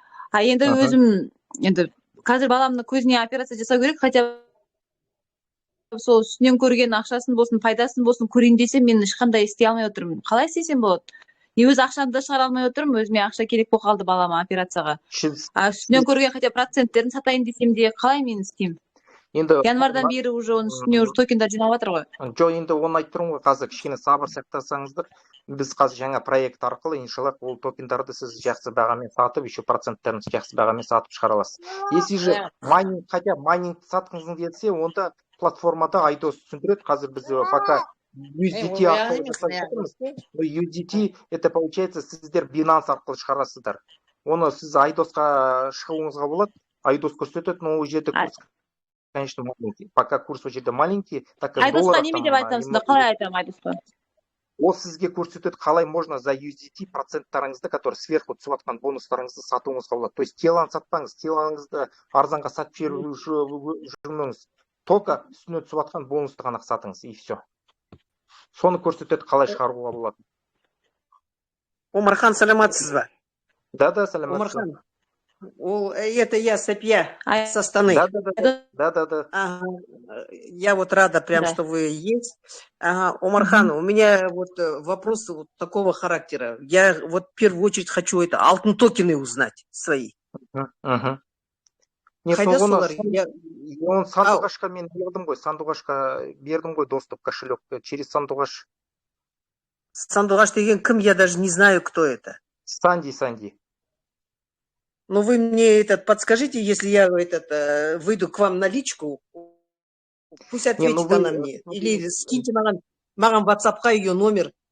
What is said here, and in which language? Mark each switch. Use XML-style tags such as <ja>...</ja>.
<kk>А енді өзім, енді қазір баламның көзіне операция жасау керек, хотя сол үстінен көрген ақшасын болсын, пайдасын болсын көрейін десем, мен ешқандай істей алмай отырмын. Қалай істесем болады? Не өз ақшамды да шығара алмай отырмын, өзіме ақша керек болып қалды балама операцияға. А үстінен көрген хотя проценттерін сатайын десем де, қалай мен істеймін? Январдан бері уже оның үстіне уже токендар жинап жатыр ғой. Жоқ, енді оны айтып тұрмын ғой, қазір кішкене сабыр сақтасаңыздар, біз қазір жаңа проект арқылы иншаллах ол токендарды сіз жақсы бағамен сатып, еще проценттерін жақсы бағамен сатып шығара аласыз.</kk> <ru>Если же майнинг, хотя майнинг</ru> <kk>сатқыңыз келсе, онда платформада айдос түсіндіреді. Қазір біз пока USDT арқылы жасап жатырмыз. USDT</kk> <ru>это получается</ru> <kk>сіздер Binance арқылы шығарасыздар. Оны сіз айдосқа шығуыңызға болады, айдос көрсетеді, но ол жерде курс,</kk> <ru>конечно, маленький. Пока курс</ru> <kk>у жерде</kk> <ru>маленький, так как</ru> <kk>айдосқа неме деп айтамыз, қалай айтамын айдосқа? Ол сізге көрсетеді, қалай</kk> <ru>можно за USDT</ru> <kk>проценттарыңызды,</kk> <ru>который сверху</ru> <kk>түсіп жатқан бонустарыңызды сатуыңызға болады. То есть теланы сатпаңыз, телаңызды арзанға сатып жүрмеңіз.</kk> <ru>Только</ru> <kk>үстіне түсіп жатқан бонусты ғана сатыңыз,</kk> <ru>и все.</ru> <kk>Соны көрсетеді, қалай шығаруға болады. Омархан, саламатсыз ба? Да, саламатсыз.</kk> <ru>Омархан, это я, Сапья, с Астаны. Да. Ага. Я вот рада прям, что вы есть. Ага. Омархан, у меня вот вопрос вот такого характера. Я вот в первую очередь хочу это алтын токены узнать свои. Нет,</ru> <kk>он сандуғашқа мен бердім ғой, сандуғашқа бердім ғой</kk> <ru>доступ кошелек через</ru> <kk>сандуғаш.</kk> <ru>Сандуғаш</ru> <kk>деген кім,</kk> <ru>я даже не знаю, кто это. Санди. Ну, вы мне подскажите, если я выйду к вам на личку, пусть ответит она мне. Или скиньте</ru> <kk>маған WhatsApp-қа</kk> <ru>ее номер.</ru>